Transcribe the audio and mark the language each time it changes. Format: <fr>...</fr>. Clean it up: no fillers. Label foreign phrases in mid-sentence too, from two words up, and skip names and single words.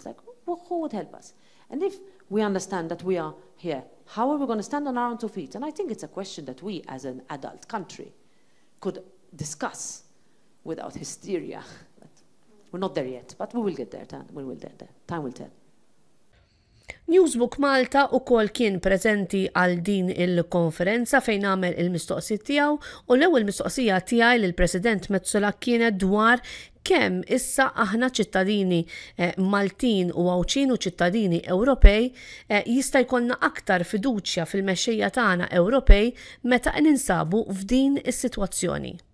<en>Like, well, who would help us? And if we understand that we are here, how are we going to stand on our own 2 feet? And I think it's a question that we, as an adult country, could discuss without hysteria. But we're not there yet, but we will get there. We will get there. Time will tell.</en> <mt>Newsbook Malta ukoll kien preżenti għal din il-konferenza fejn għamel il-mistoqsijiet tiegħu u l-ewwel mistoqsija tiegħi lill-President Metsola kienet dwar kemm issa aħna ċittadini Maltin u Għawċin u ċittadini Ewropej jista' jkollna aktar fiduċja fil-mexxejja tagħna Ewropej meta ninsabu f'din is-sitwazzjoni.</mt>